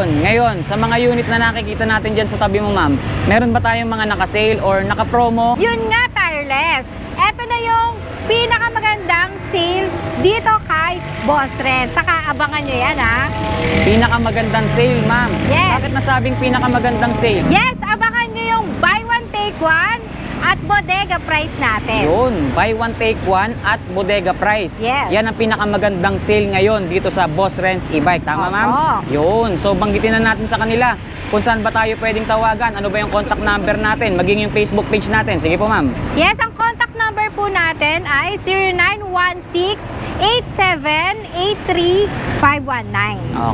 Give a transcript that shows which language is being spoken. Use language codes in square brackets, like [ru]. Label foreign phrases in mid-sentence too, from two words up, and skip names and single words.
[tl] Ngayon, sa mga unit na nakikita natin dyan sa tabi mo, ma'am, meron ba tayong mga naka-sale or naka-promo? Yun nga, Tireless. Eto na yung pinakamagandang sale dito kay Boss Ren. Saka abangan nyo yan, ha? Pinakamagandang sale, ma'am. Yes. Bakit nasabing pinakamagandang sale? Yes, abangan nyo yung [en] buy one, take one [tl] at bodega price natin. Yun, [en] buy one take one at bodega price. Yes. [tl] Yan ang pinakamagandang sale ngayon dito sa Boss Renz e-bike. Tama, Opo. ma'am? Yun. So, banggitin na natin sa kanila kung saan ba tayo pwedeng tawagan. Ano ba yung [en] contact number [tl] natin? Maging yung Facebook page natin. Sige po, ma'am. Yes, ang [en] contact number [tl] po natin ay 0916-8783-519.